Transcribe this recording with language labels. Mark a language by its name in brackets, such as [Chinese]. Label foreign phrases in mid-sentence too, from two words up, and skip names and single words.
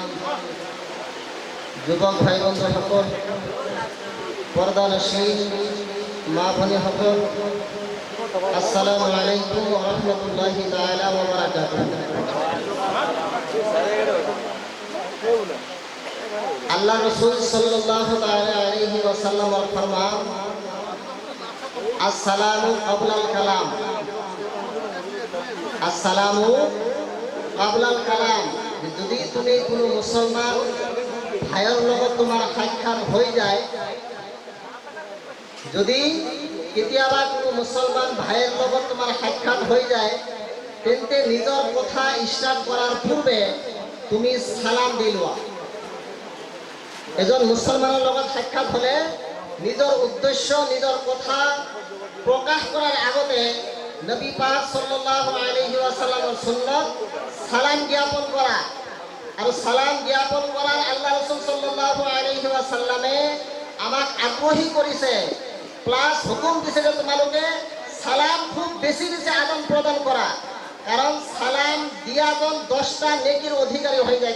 [Assamese] যুবক ভাই বন্ধু সকল, পর্দানশীল মা ভনী সকল, [Arabic] السلام عليكم ورحمة الله تعالى وبركاته. [Bangla] আল্লাহ রাসূল [Arabic] صلى الله تعالى عليه وسلم [Bangla] ফরমান: [Arabic] السلام قبل الكلام, السلام قبل الكلام. [Assamese] যদি তুমি কোনো মুসলমান ভাইয়ের লগত তোমাৰ সাক্ষাৎ হৈ যায়, যদি কেতিয়াবা কোনো মুসলমান ভাইয়ের লগত তোমাৰ সাক্ষাৎ হৈ যায়, তেন্তে নিজৰ কথা ষ্টাৰ্ট কৰাৰ পূৰ্বে তুমি সালাম দি লোৱা। এজন মুসলমানৰ লগত সাক্ষাৎ হ'লে নিজৰ উদ্দেশ্য, নিজৰ কথা প্রকাশ করার আগতে নবী পাক [Arabic] صلى الله عليه وسلم [Assamese] সুন্নাত সালাম জ্ঞাপন করা। [Bangla] আর সালাম জ্ঞাপন করার আল্লাহ রাসূল [Arabic] صلى الله عليه وسلم [Bangla] আমাক আগ্রহী করেছে, প্লাস হুকুম দিছে যে তোমালোকে সালাম খুব বেশি বেশি আদান প্রদান করা, কারণ সালাম দিয়াজন 10টা নেকির অধিকারী হয়ে যায়।